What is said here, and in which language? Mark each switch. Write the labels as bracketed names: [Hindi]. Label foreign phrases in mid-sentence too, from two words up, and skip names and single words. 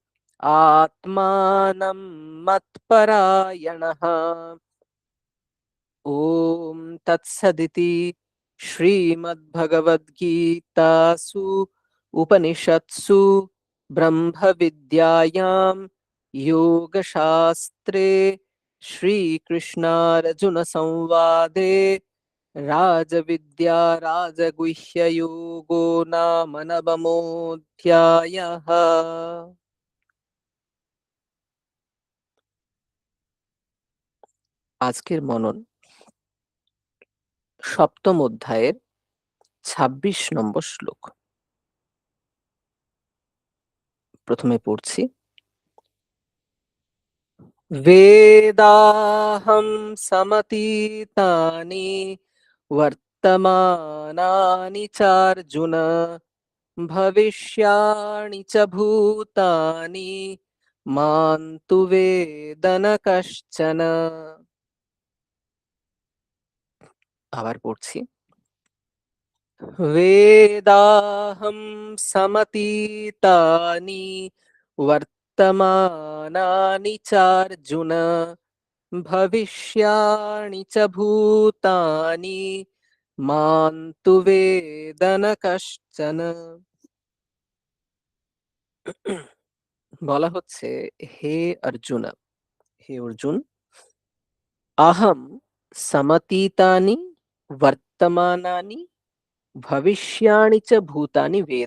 [Sanskrit] आत्मानं मत्परायणः ॐ तत्सदिति श्रीमद्भगवद्गीतासु उपनिषत्सु ब्रह्मविद्यायां योगशास्त्रे श्रीकृष्णार्जुनसंवादे राजविद्या राजगुह्ययोगो नाम नवमोऽध्यायः। [Bangla] আজকের মনন সপ্তম অধ্যায়ের ২৬ নম্বর শ্লোক। প্রথমে পড়ছি। [Sanskrit] বেদাহং সমতীতানি বর্তমানানি চার্জুন ভবিষ্যাণি চ ভূতানি মাং তু বেদ ন কশ্চন। [Bangla] আবার পড়ছি। [Sanskrit] वेदाहं समतीतानि वर्तमानानि चार्जुन भविष्याणि च भूतानि मां तु वेद न कश्चन। [Bangla] বলা হচ্ছে, হে অর্জুন, হে অর্জুন, [Sanskrit] আহম সমতীতানি বর্তমানানি ভবিষ্যাণি চ ভূতানি বেদ।